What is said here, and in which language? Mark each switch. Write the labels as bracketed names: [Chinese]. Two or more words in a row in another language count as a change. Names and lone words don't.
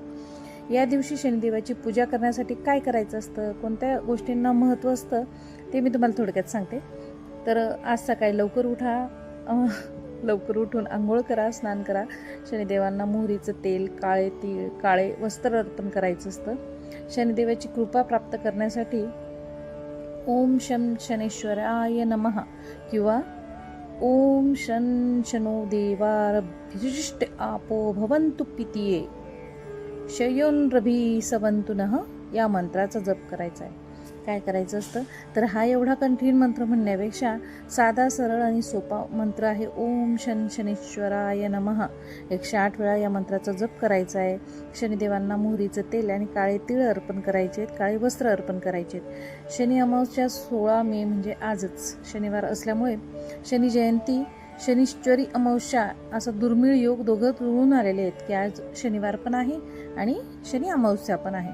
[Marathi] या दिवशी शनिदेवाची पूजा करण्यासाठी काय करायचं असतं, कोणत्या गोष्टींना महत्त्व असतं ते मी तुम्हाला थोडक्यात सांगते. तर आज सकाळी लवकर उठा, लवकर उठून आंघोळ करा, स्नान करा. शनिदेवांना मोहरीचं तेल, काळे तीळ, काळे वस्त्र अर्पण करायचं असतं. शनिदेवाची कृपा प्राप्त करण्यासाठी [Sanskrit] ओम शं शनेश्वराय नमः किंवा ओम शं शनो देवारभ्यशिष्ट आपो भवन्तु पितिये शयोन रभी सवन्तु नः [Marathi] या मंत्राचा जप करायचा आहे. काय करायचं असतं तर हा एवढा कठीण मंत्र म्हणण्यापेक्षा साधा, सरळ आणि सोपा मंत्र आहे. [Sanskrit] ओम शं शनेश्वराय नमः [Marathi] 108 वेळा या मंत्राचा जप करायचा आहे. शनिदेवांना मोहरीचं तेल आणि काळे तीळ अर्पण करायचे आहेत, काळे वस्त्र अर्पण करायचे आहेत. शनी अमावस्या 16 मे म्हणजे आजच शनिवार असल्यामुळे शनी जयंती, शनिश्चरी अमावस्या असा दुर्मिळ योग दोघं जुळून आलेले आहेत की आज शनिवार पण आहे आणि शनी अमावस्या पण आहे.